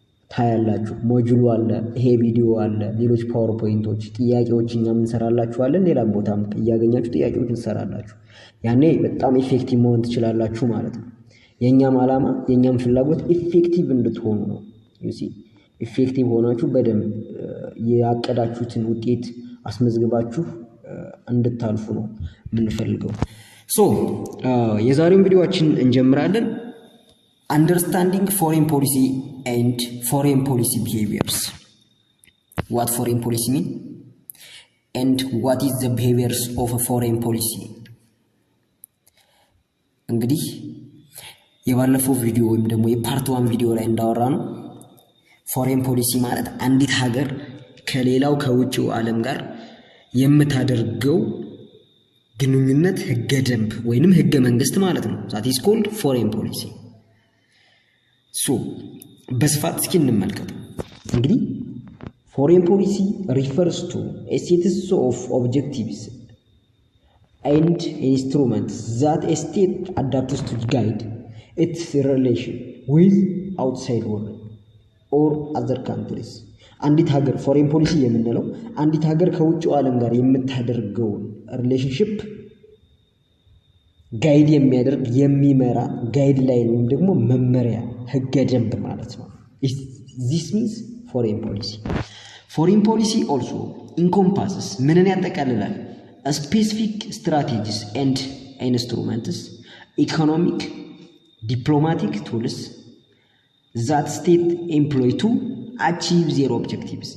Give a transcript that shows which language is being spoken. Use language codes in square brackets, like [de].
[am] ታያላችሁ። ሞጁሉ አለ፣ ይሄ ቪዲዮ አለ፣ ሌሎች ፓወርፖይንቶች ጥያቄዎች እኛም እንሰራላችኋለን። ሌላም ቦታም እያገኛችሁ ጥያቄዎች እንሰራላችሁ። ያኔ በጣም ኢፌክቲቭ መሆን ትችላላችሁ ማለት ነው። የኛም ዓላማ የኛም ፍላጎት ኢፌክቲቭ እንድትሆኑ ነው። you see ኢፌክቲቭ ሆናችሁ በደንብ ያቀዳችሁትን ውጤት አስመዝግባችሁ እንድታልፉ ነው የምንፈልገው። ሶ የዛሬውን ቪዲዮአችን እንጀምራለን። Understanding foreign policy and foreign policy behaviors. [en] What foreign policy mean? And what is the behaviors of a foreign policy? [am] እንግዲህ የባለፈው ቪዲዮ ወይም ደግሞ የፓርት 1 ቪዲዮ ላይ እንዳወራ ነው ፎሬን ፖሊሲ ማለት አንዲት ሀገር ከሌላው ከውጭው ዓለም ጋር የምታደርገው ግንኙነት ህገ ደንብ ወይንም ህገ መንግስት ማለት ነው። that is called foreign policy. [en] so በስፋት እስኪ እንመልከት። እንግዲህ foreign policy refers to a set of objectives and instruments that a state adopts to guide its relation with outside world or other countries. [am] አንዲት ሀገር ፎሬን ፖሊሲ የምንለው አንዲት ሀገር ከውጭው ዓለም ጋር የምታደርገው ሪሌሽንሺፕ ጋይድ የሚያደርግ የሚመራ ጋይድ ላይን ወይም ደግሞ መመሪያ ህገ ደንብ ማለት ነው። this means foreign policy. [en] foreign policy also encompasses ምንን ያጠቃልላል? specific strategies and instruments, economic, diplomatic tools that state employ to achieve their objectives.